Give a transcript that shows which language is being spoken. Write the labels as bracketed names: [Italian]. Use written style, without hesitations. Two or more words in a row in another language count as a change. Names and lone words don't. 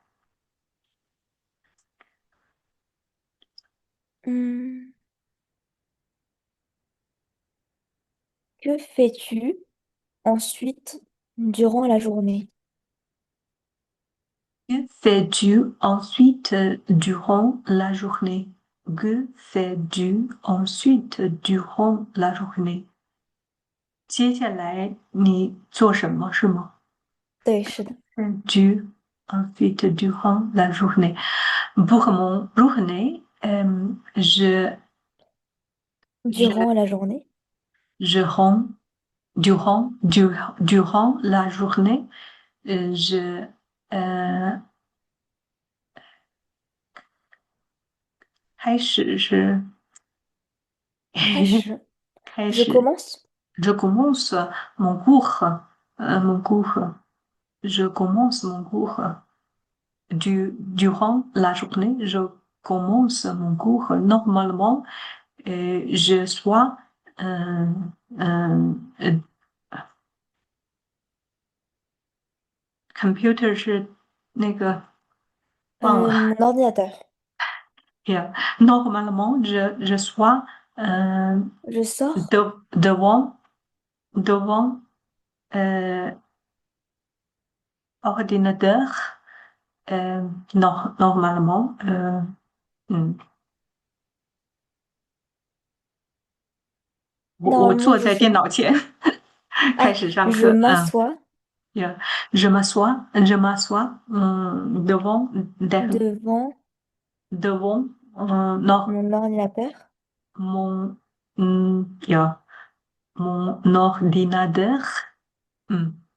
[French] Hmm, Que fais-tu ensuite durant la journée? Que fais-tu ensuite durant la journée? Que fais-tu ensuite durant la journée? [Chinese] 接下来你做什么是吗？对，是的。 [French] fais-tu ensuite durant la journée? Pour mon journée, je, Durant la journée. je rends, durant la journée, je, [Chinese] 开始是开始. 开 [French] Je [Chinese] 始 [French] commence. Je commence mon cours, mon cours. Je commence mon cours. Durant la journée, je commence mon cours. Normalement, je sois euh, euh, euh, computer [Chinese] 是那个忘了 [French] Mon ordinateur. [English] Yeah. [French] Normalement, je sois euh, Je sors devant euh, ordinateur. Normalement, [Chinese] 嗯，我 [French] Normalement, [Chinese] 坐 [French] je [Chinese] 在电 [French] fais. [Chinese] 脑前开 [French] Ah, [Chinese] 始上 [French] je [Chinese] 课， [French] m'assois yeah. Je m'assois devant, devant devant non, mon ordinateur mon, yeah, mon ordinateur, hum,